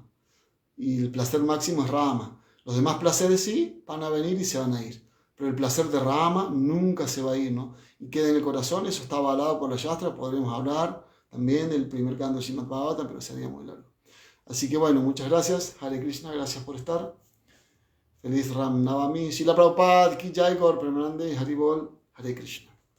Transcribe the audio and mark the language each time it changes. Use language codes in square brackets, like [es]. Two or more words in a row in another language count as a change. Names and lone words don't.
[es] Y el placer máximo es Rama. Los demás placeres sí van a venir y se van a ir, pero el placer de Rama nunca se va a ir, ¿no? Y queda en el corazón, eso está avalado por la Shastra, podríamos hablar también del primer canto de Srimad Bhagavatam, pero sería muy largo. Así que bueno, muchas gracias, Hare Krishna, gracias por estar. Feliz Ram Navami, Srila Prabhupada, Ki Jai, Gaur Premanande, Hari Bol, Hare Krishna.